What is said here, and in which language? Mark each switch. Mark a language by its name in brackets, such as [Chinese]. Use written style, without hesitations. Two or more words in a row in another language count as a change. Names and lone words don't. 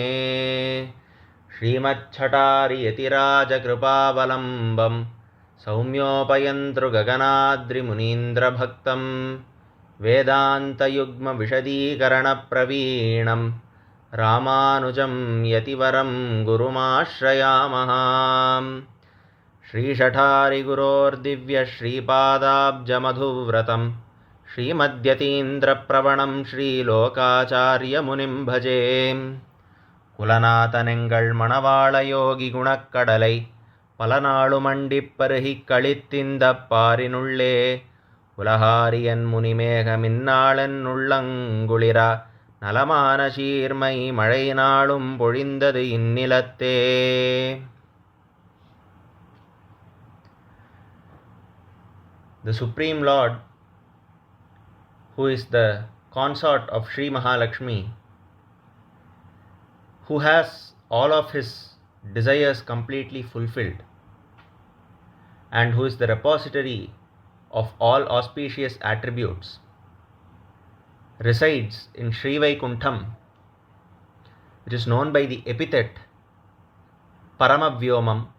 [Sanskrit] श्रीमच्छठारि यतिराज कृपावलम्बं सौम्योपयन्तृ गगनाद्रिमुनीन्द्रभक्तं वेदान्तयुग्म विशदीकरण प्रवीणं रामानुजं यतिवरं गुरुमाश्रयामः श्रीशठारिगुरोर्दिव्यश्रीपादाब्जमधुव्रतं श्रीमद्यतीन्द्रप्रवणं श्रीलोकाचार्यमुनिं भजे [Tamil] குலநாதனெங்கள் மணவாளயோகி குணக்கடலை பலநாளு மண்டிப்பருகிக் களித்திந்தப் பாரினுள்ளே உலகாரியன் முனிமேகமின்னாளென் உள்ளங்குளிரா நலமான சீர்மை மழை நாளும் பொழிந்தது இந்நிலத்தே. [English] The Supreme Lord, who is the consort of Sri Mahalakshmi, who has all of his desires completely fulfilled, and who is the repository of all auspicious attributes, resides in Sri Vaikuntham, which is known by the epithet Paramavyomam